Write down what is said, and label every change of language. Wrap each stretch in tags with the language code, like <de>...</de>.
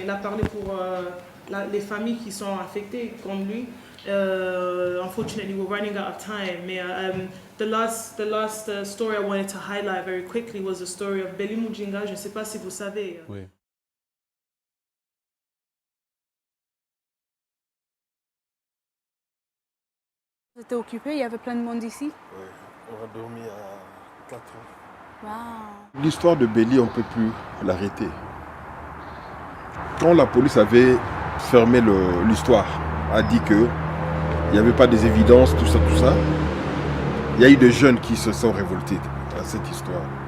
<fr>Il a parlé pour les familles qui sont affectées comme lui.</fr> <en>Unfortunately, we're running out of time. The last story I wanted to highlight very quickly was the story of Belly Mujinga.</en> <fr>Je ne sais pas si vous savez. Oui. Vous étiez occupé, il y avait plein de monde ici? Oui, on a dormi à 4 ans. Wow. L'histoire de Belly, on ne peut plus l'arrêter. Quand la police avait fermé l'histoire, a dit qu'il n'y avait pas des évidences, tout ça, il y a eu des jeunes qui se sont révoltés à cette histoire.</fr>